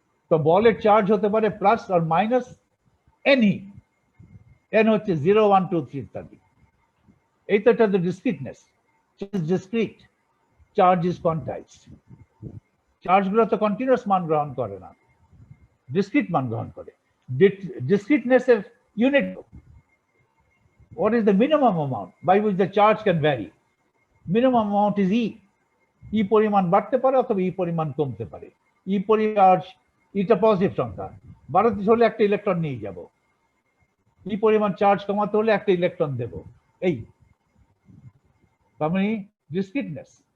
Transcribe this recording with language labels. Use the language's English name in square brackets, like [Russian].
[Bangla] তো বলের চার্জ হতে পারে প্লাস আর মাইনাস এনই। এন হচ্ছে 0, 1, 2, 3 ইত্যাদি। এই তো এটা ডিসক্রিটনেস। Discrete, charge is quantized. চার্জগুলো তো কন্টিনিউয়াস মান গ্রহণ করে না, ডিসক্রিট মান গ্রহণ করে। ডিসক্রিটনেসের unit, [English] what is the minimum amount by which the charge can vary? Minimum amount is E. [Bangla] E পরিমাণ বাড়তে পারে অথবা E পরিমাণ কমতে পারে। E পরিমাণ, এটা পজিটিভ সংখ্যা, বাড়াতে হলে একটা ইলেকট্রন নিয়ে যাব। E পরিমাণ চার্জ কমাতে হলে একটা ইলেকট্রন দেব। এই তার মানে ডিসক্রিটনেস।